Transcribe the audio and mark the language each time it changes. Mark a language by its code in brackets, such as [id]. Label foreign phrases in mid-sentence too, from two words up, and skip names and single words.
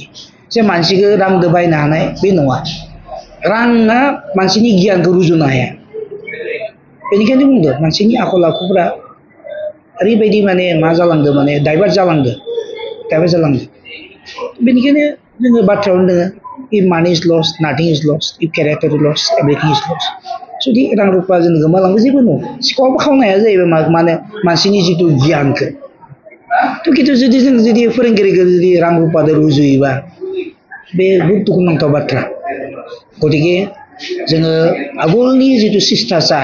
[brx] जे मानसिखौ रांजों बायनो हानाय बे नङा। राङा मानसिनि गियानखौ रुजुनो हाया। बेनिखायनो बुंदों मानसिनि आखल आखुफ्रा ओरैबायदि माने मा जालांदों माने डाइभार्ट जालांदों दाबो जालांदों बेनिखायनो जोङो बाथ्रायावनो दोङो [en] if money is lost nothing is lost if character is lost everything is lost [brx] जुदि रां रुपा जों गोमालांबो जेबो नङा सिखावाबो खावनो हाया जाहैबाय माने मानसिनि जिथु गियानखौ थ' खिन्थु जुदि फोरोंगिरिखौ जुदि रां रुपाजों रुजुयोबा बे बहुद दुखुनांथाव बाथ्रा गतिके जोङो आगोलनि जिथु शिष्टाचार